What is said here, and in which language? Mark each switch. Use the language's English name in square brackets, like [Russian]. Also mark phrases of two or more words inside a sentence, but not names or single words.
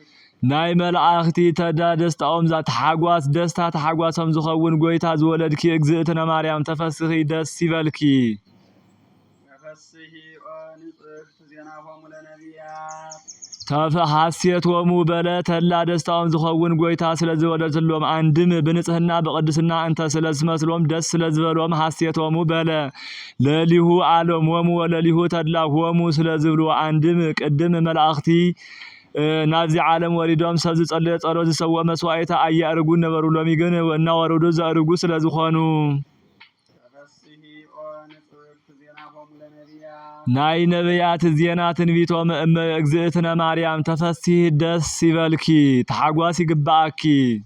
[Tigrinya] ናይ መላእክቲ ደስታኦም ተሓጓስ ደስታ ተሓጓሶም ዝኸውን ጎይታ ዝወለድኪ እግዝእትነ ማርያም ተፈስሒ ደስ ይበልኪ [Geez] ተፈስሒ ንጽሕት ዜናሆሙ ለነቢያት [Tigrinya] ሐሴቶሙ በለ ተላ ደስታውን ዝኸውን ጎይታ ስለዝወለድሎም አንድም በንጽህና በቅድስና እንተ ስለዝመስሎም ደስ ስለዝበሎም ሐሴቶሙ በለ ለሊሁ ዓለም ወሙ ወለሊሁ ተላ ሆሙ ስለዝብሉ አንድም ቅድም መላእክቲ ናዚ ዓለም ወሪዶም ሰብ ዝጸልየ ጸሎት ዝሰውእ መስዋዕታ [Amharic] አያርጉ ነበሩ [Tigrinya] ሎሚ ግን እናወረዱ ዘርጉ ስለዝኾኑ ናይ ነቢያት ዜና ትንቢቶም እግዝእትነ ማርያም ተፈስሒ ደስ ይበልኪ ተሓጓስ ይግባአኪ